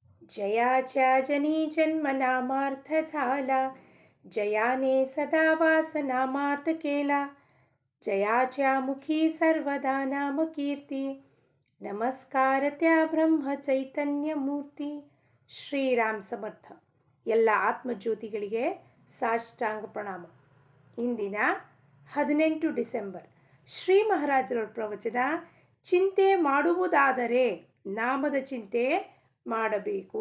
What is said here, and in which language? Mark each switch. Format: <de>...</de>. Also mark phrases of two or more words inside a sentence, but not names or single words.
<mr>जयाच्या जनी जन्म नामार्थ झाला, जयाने सदा वास नामात केला, जयाच्या मुखी सर्वदा नाम कीर्ती, नमस्कार त्या ब्रह्म चैतन्य मूर्ती.</mr> <kn>ಶ್ರೀರಾಮ್ ಸಮರ್ಥ. ಎಲ್ಲ ಆತ್ಮಜ್ಯೋತಿಗಳಿಗೆ ಸಾಷ್ಟಾಂಗ ಪ್ರಣಾಮ. ಇಂದಿನ 18 ಡಿಸೆಂಬರ್ ಶ್ರೀ ಮಹಾರಾಜರ ಪ್ರವಚನ. ಚಿಂತೆ ಮಾಡುವುದಾದರೆ ನಾಮದ ಚಿಂತೆ ಮಾಡಬೇಕು.</kn>